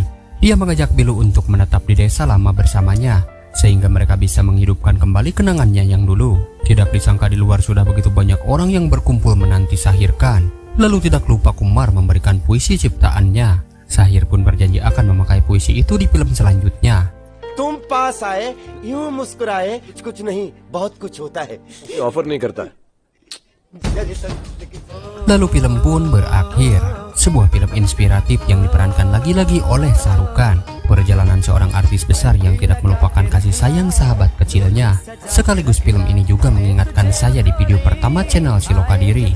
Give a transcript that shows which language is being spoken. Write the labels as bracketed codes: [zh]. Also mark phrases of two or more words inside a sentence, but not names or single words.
[id] Dia mengajak Bilu untuk menetap di desa lama bersamanya sehingga mereka bisa menghidupkan kembali kenangannya yang dulu. Tidak disangka di luar sudah begitu banyak orang yang berkumpul menanti Sahir kan. Lalu tidak lupa Kumar memberikan puisi ciptaannya. Sahir pun berjanji akan memakai puisi itu di film selanjutnya. [hi] तुम पास आए यूं मुस्कुराए कुछ नहीं बहुत कुछ होता है ऑफर नहीं करता है [id] Lalu film pun berakhir. Sebuah film inspiratif yang diperankan lagi-lagi oleh Shah Rukh Khan. Perjalanan seorang artis besar yang tidak melupakan kasih sayang sahabat kecilnya. Sekaligus film ini juga mengingatkan saya di video pertama channel Siloka Diri.